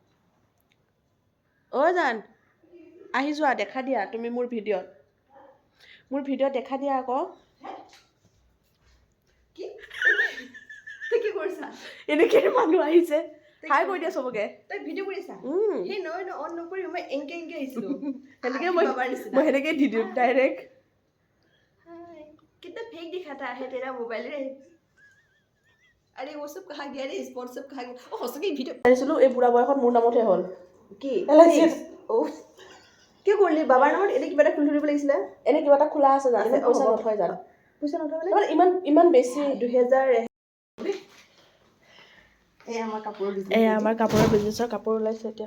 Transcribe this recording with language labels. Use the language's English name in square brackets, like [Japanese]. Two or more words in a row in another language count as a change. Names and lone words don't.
[Assamese] জান আহি যোৱা, দেখা দিয়া তুমি মোৰ ভিডিঅ'ত দেখা দিয়া আকৌ। কি কৰিছা? এনেকে মানুহ আহিছে, হাই কৈ দিয়া চবকে। তই ভিডিঅ' কৰিছা? সেই নহয় অন নকৰি মই এংকে আহিছিলো। মই সেনেকে দি দিওঁ ডাইৰেক্ট। [Hindi] कितना फेक दिखाता है तेरा मोबाइल रे। अरे वो सब कहा गया रे, स्पॉट सब कहा गया। [Assamese] ओ হসকে ভিডিও আনিছিলো, এই বুঢ়া বয়সত মোৰ নামতহে হ'ল। কি কি কৰিলি বাবাৰ নামত? এনে কিবা এটা খুলি ধৰিব লাগিছিলে। এনে কিবা এটা খোলা আছে জানো? পইচা নথয় জানো? পইচা নথয় মানে ইমান বেছি 2000। এয়া আমাৰ কাপোৰৰ বিজনেছৰ কাপোৰ ওলাইছে এতিয়া।